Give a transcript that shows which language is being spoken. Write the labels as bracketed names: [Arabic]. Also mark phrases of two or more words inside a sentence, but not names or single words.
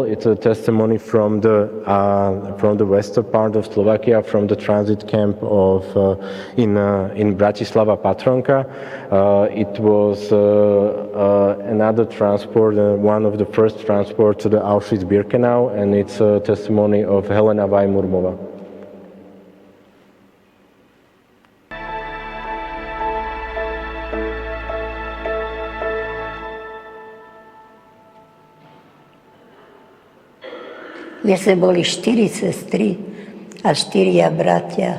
[English] It's a testimony from the western part of Slovakia, from the transit camp in Bratislava Patronka. It was another transport, one of the first transport to the Auschwitz-Birkenau, and it's a testimony of Helena Vajmurmova. [Slovak] My sme boli 4 sestry a 4 bratia.